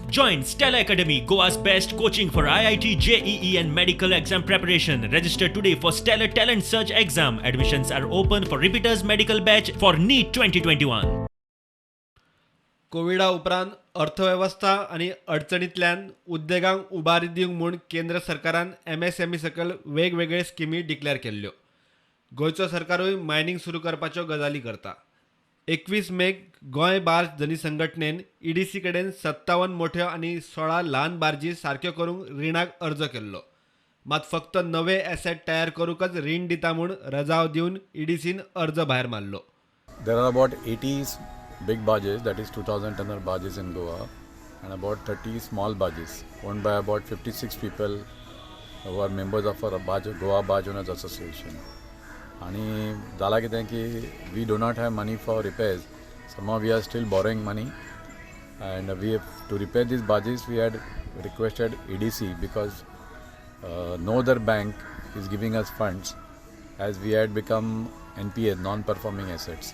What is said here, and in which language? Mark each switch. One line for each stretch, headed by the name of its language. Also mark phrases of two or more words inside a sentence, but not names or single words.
English: Join Stella Academy, Goa's best coaching for IIT, JEE and medical exam preparation. Register today for Stellar Talent Search exam. Admissions are open for repeaters medical batch for NEET 2021.
Konkani: कोविडा उपरांत अर्थव्यवस्था आणि अडचणींतल्यान उद्देगांक उबारी दिवंक म्हूण केंद्र सरकारान MSME सकल वेगवेगळे स्किमी डिक्लेअर केल्ल्यो. गोंयचो सरकारूय मायनिंग सुरू करपाच्यो गजाली करता. 21 मेक गोंय बार्ज धनी संघटनेन EDC कडेन 57 मोठ्यो आनी 16 ल्हान बार्जी सारक्यो करूंक रिणाक अर्ज केल्लो. मात फक्त नवे एसेट तयार करूंकच रीण दिता म्हूण रजाव दिवन EDCन अर्ज भायर मारलो.
English: There are about 80 big barges, that is 2,000 tonner barges in Goa, and about 30 small barges owned by about 56 people who are members of our Goa Barge Owners Association.
Konkani: आणि झाला कितें की
English: we do not have money for repairs. Somehow we are still borrowing money, and we have to repair these barges. We had requested EDC because no other bank is giving us funds, as we had become NPA, non-performing assets.